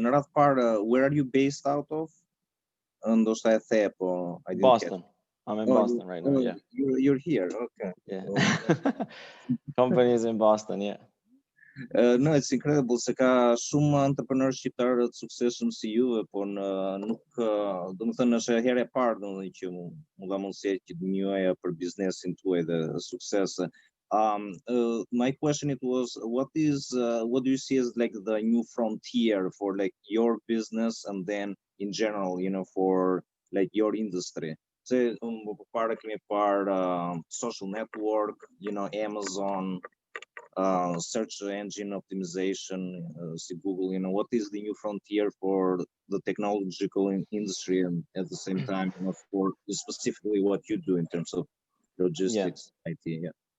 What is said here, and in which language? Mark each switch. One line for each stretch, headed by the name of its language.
Albanian: Në radhë parë,
English: where are you based out of?
Albanian: Ndoshta e the, po
English: I didn't Boston. I'm in Boston right now, yeah. You're here, okay. Yeah. Company is in Boston, yeah. No, it's incredible
Albanian: se ka shumë entrepreneur shqiptarë të suksesshëm si juve, po nuk, domethënë është e herë e parë domethënë që mu dha mundësi që të njohja për biznesin tuaj dhe suksese.
English: My question it was, what do you see as like the new frontier for like your business and then in general, you know, for like your industry?
Albanian: Se para kemi parë
English: social network, you know, Amazon, search engine optimization, see Google, you know, what is the new frontier for the technological industry, and at the same time, you know, for specifically what you do in terms of logistics, IT?